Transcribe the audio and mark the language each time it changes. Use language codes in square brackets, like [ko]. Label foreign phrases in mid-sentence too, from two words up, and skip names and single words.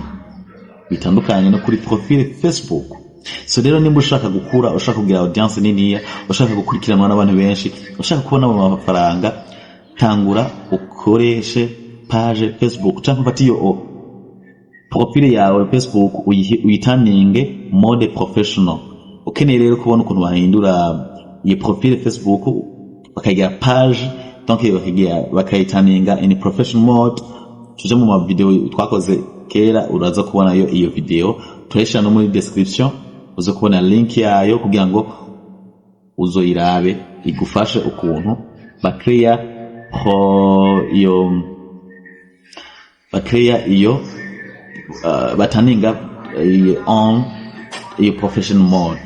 [rn] Bitandukanye no kuri profile Facebook. So rero nimba ushaka gukura, ushaka kugira audience nini, ushaka gukurikiranwa n'abantu benshi, ushaka kubona amafaranga, tangura ukoreshe page Facebook cyangwa ufate iyo profile yawe Facebook uyitaninge [en] mode professional. [rn] Ukeneye rero kubona ukuntu bahindura iyo profile Facebook bakagira page, donc bakayitaninga [en] in professional mode. [rn] Tuje mu ma video twakoze kera uraza kubona iyo video, turashira no muri description uzo kubona link yayo kugira ngo uzoirabe igufashe ukuntu bakreya iyo bataninga on iyo [en] professional mode.